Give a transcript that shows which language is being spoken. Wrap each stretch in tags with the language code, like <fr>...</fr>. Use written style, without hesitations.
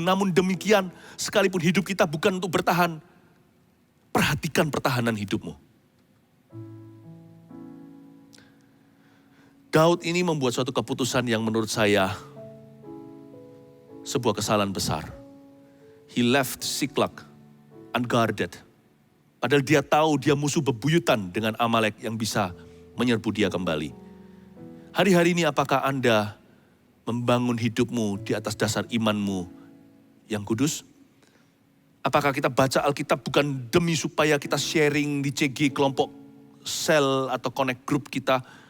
<id>Namun demikian, sekalipun hidup kita bukan untuk bertahan, perhatikan pertahanan hidupmu. Daud ini membuat suatu keputusan yang menurut saya sebuah kesalahan besar.</id> <en>He left Siklak unguarded.</en> <id>Padahal dia tahu dia musuh bebuyutan dengan Amalek yang bisa menyerbu dia kembali. Hari-hari ini apakah Anda membangun hidupmu di atas dasar imanmu yang kudus? Apakah kita baca Alkitab bukan demi supaya kita sharing di CG kelompok sel atau connect group kita?</id>